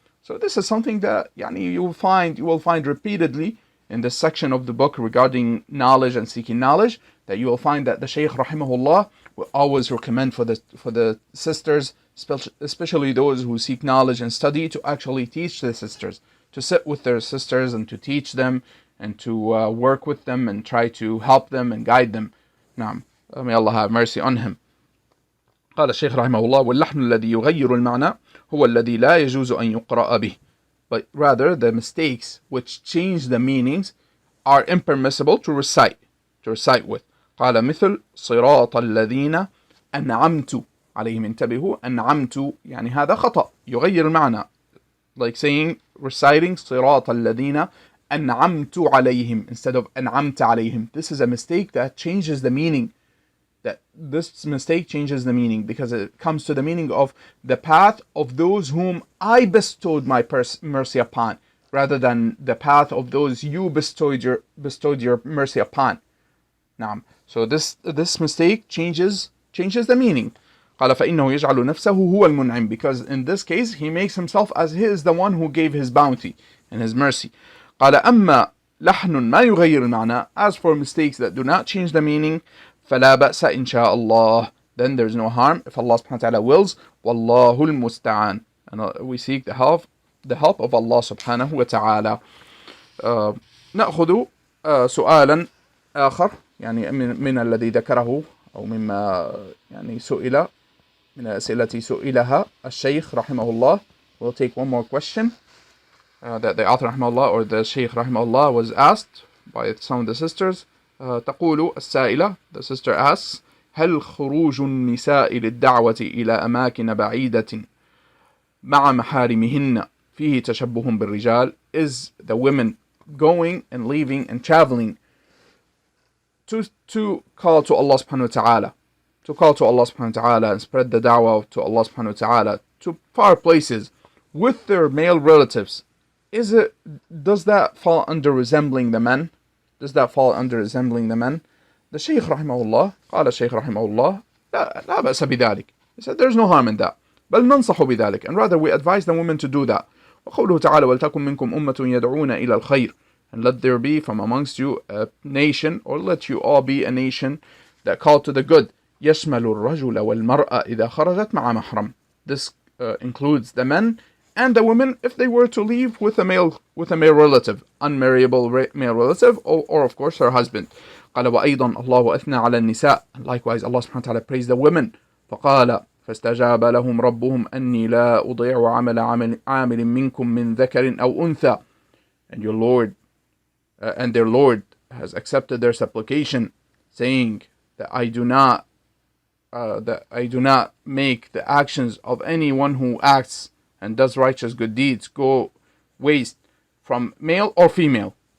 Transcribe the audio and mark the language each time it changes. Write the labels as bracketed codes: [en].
[en] So this is something that you will find repeatedly in this section of the book regarding knowledge and seeking knowledge, that you will find that the Shaykh rahimahullah will always recommend for the sisters, especially those who seek knowledge and study, to actually teach the sisters, to sit with their sisters and to teach them and to work with them and try to help them and guide them. [ar] نعم. [en] May Allah have mercy on him. [ar] قال الشيخ رحمه الله واللحن الذي يغير المعنى هو الذي لا يجوز أن يقرأ به. [en] But rather the mistakes which change the meanings are impermissible to recite with. [ar] قال مثل صراط الذين أنعمت عليهم. انتبهوا, أنعمت هذا خطأ يغير المعنى, [en] like saying, reciting [ar] صراط الذين أنعمت عليهم instead of أنعمت عليهم. [en] This is a mistake that changes the meaning. This mistake changes the meaning because it comes to the meaning of the path of those whom I bestowed my mercy upon, rather than the path of those you bestowed your mercy upon. [ar] نعم. [en] So this mistake changes the meaning. [ar] قال فإنه يجعل نفسه هو المنعم, [en] because in this case he makes himself as he is the one who gave his bounty and his mercy. [ar] قال أما لحن ما يغير المعنى. [en] As for mistakes that do not change the meaning, [ar] فلا بأس إن شاء الله. [en] Then there's no harm if Allah subhanahu wa ta'ala wills. [ar] والله المستعان. [en] And we seek the help of Allah subhanahu wa ta'ala. [ar] نأخذ سؤالا آخر يعني من الذي ذكره أو مما يعني سئل من الأسئلة سئلها الشيخ رحمه الله. [en] We'll take one more question that the author rahimahullah or the Sheikh rahimahullah was asked by some of the sisters. [ar] تقول السائلة, [en] the sister asks, [ar] هل خروج النساء للدعوة إلى أماكن بعيدة مع محارمهن فيه تشبه بالرجال? [en] Is the women going and leaving and traveling to call to Allah subhanahu wa ta'ala, to call to Allah subhanahu wa ta'ala and spread the da'wah to Allah subhanahu wa ta'ala to far places with their male relatives, does that fall under resembling the men? Does that fall under resembling the men? The Sheikh rahimahullah, [ar] قال الشيخ رحمه الله, لا بأس بذلك. [en] He said there's no harm in that. [ar] بل ننصح بذلك, [en] and rather we advise the women to do that. [ar] وقوله تعالى ولتكن منكم أمة يدعون إلى الخير, [en] and let there be from amongst you a nation, or let you all be a nation that call to the good. [ar] يشمل الرجل والمرأة إذا خرجت مع محرم. [en] This includes the men and the women if they were to leave with a male relative, unmarriable male relative, or of course her husband. [ar] قال وأيضا الله أثنى على النساء, [en] and likewise Allah subhanahu wa ta'ala praised the women. [ar] فقال فاستجاب لهم ربهم أني لا أضيع عامل منكم من ذكر أو أنثى. [en] And your Lord and their Lord has accepted their supplication, saying that I do not make the actions of anyone who acts and does righteous good deeds go waste from male or female.